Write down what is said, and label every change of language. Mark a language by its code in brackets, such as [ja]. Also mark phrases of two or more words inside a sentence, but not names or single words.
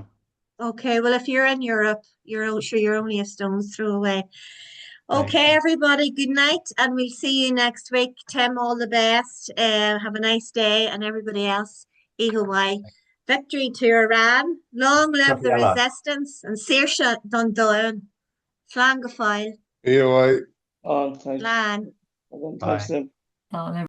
[en] Okay, well, if you're in Europe, you're only a stone's throw away. Okay, everybody, good night, and we'll see you next week. Tim, all the best. Have a nice day, and everybody else, Hawaii. Victory to Iran. Long live the resistance, and Saoirse Dundon. [ga] Slán go fáil. [en] Hawaii. [ga] Slán. [en] Bye.